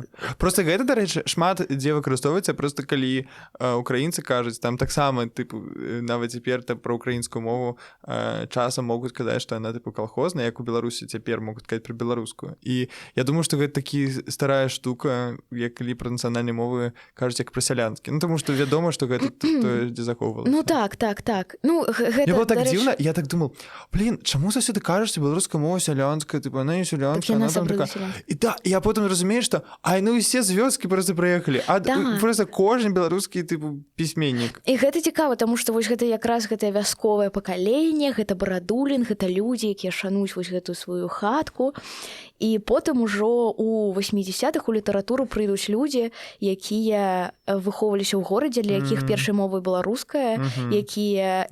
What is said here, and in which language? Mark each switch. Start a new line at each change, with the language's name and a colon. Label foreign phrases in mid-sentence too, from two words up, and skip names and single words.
Belarusian: Просто гэта, дарэчы, шмат дзе выкарыстоўваецца, просто калі украінцы кажуць, там таксама, тыпу, нават цяпер пра украінскую мову часам могуць казаць, што яна, тыпу, калхозная, як у Беларусі цяпер могуць казаць пра беларускую. І я думаю, што гэта такі старая штука, як калі пра нацыянальныя мовы кажуць, як пра сялянскі. Ну, таму што вядома, што гэта тое, дзе захоўвалася. Ну, так. Ну, гэта, мне было так дзіўна, я так думал, чаму заўсёды кажаш, што беларуская мова сялянская,
Russian: типа, она не селянка, она там такая. И да, я потом разумею, что ну все з вёскі просто проехали, просто
Belarusian: кожны беларускі
Russian: типу пісьменнік.
Belarusian: І гэта цікава, таму што вось гэта якраз гэтае вясковае пакаленне, гэта Барадулін, гэта людзі, якія шануюць вось гэтую сваю хатку. І потым ужо у 80-х у літаратуру прыйдуць людзі, якія выхоўваліся ў горадзе, для якіх першай мовай была руская, якія